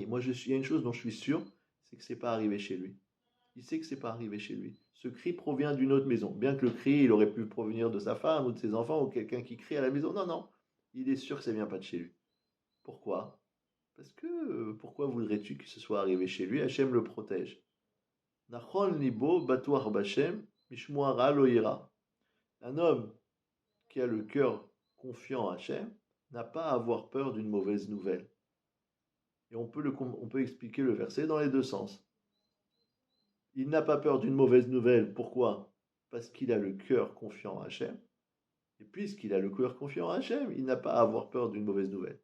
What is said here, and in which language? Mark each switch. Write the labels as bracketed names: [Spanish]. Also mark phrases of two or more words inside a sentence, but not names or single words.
[French] Moi, il y a une chose dont je suis sûr, c'est que ce n'est pas arrivé chez lui. Il sait que ce n'est pas arrivé chez lui. Ce cri provient d'une autre maison. Bien que le cri, il aurait pu provenir de sa femme ou de ses enfants ou quelqu'un qui crie à la maison. Non, non. Il est sûr que ça ne vient pas de chez lui. Pourquoi? Parce que pourquoi voudrais-tu que ce soit arrivé chez lui? Hachem le protège. [Hebrew] נכון לבו בטוח בה' משמועה רעה לא ירא. [French] Un homme qui a le cœur confiant à Hachem n'a pas à avoir peur d'une mauvaise nouvelle. Et on peut expliquer le verset dans les deux sens. Il n'a pas peur d'une mauvaise nouvelle. Pourquoi? Parce qu'il a le cœur confiant à Hachem. Et puisqu'il a le cœur confiant à Hachem, il n'a pas à avoir peur d'une mauvaise nouvelle.